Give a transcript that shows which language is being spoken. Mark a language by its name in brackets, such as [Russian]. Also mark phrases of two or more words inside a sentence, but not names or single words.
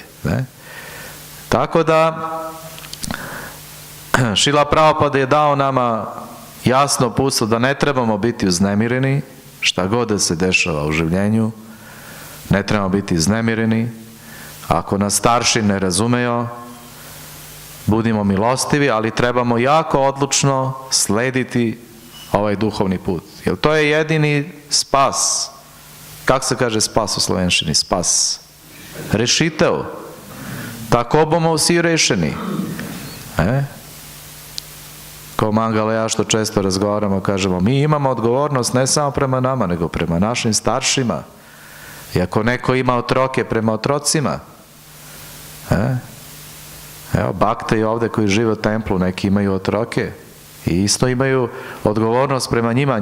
[Serbian] Tako da Šrila Prabhupada je dao nama jasno uputstvo da ne trebamo biti uznemireni, šta god da se dešava u življenju, ne trebamo biti uznemireni. Ako nas starši ne razumeju, budimo milostivi, ali trebamo jako odlučno slediti ovaj duhovni put. Jer to je jedini spas. Kako se kaže spas u slovenščini? [Slovenian] Spas. Rešitev. Tako bomo vsi rešeni. [Serbian] Kao Mangala ja što često razgovaramo, kažemo, mi imamo odgovornost ne samo prema nama, nego prema našim staršima. I ako neko ima otroke, prema otrocima. Evo, bakte i ovdje koji žive u templu, neki imaju otroke. I isto imaju odgovornost prema njima.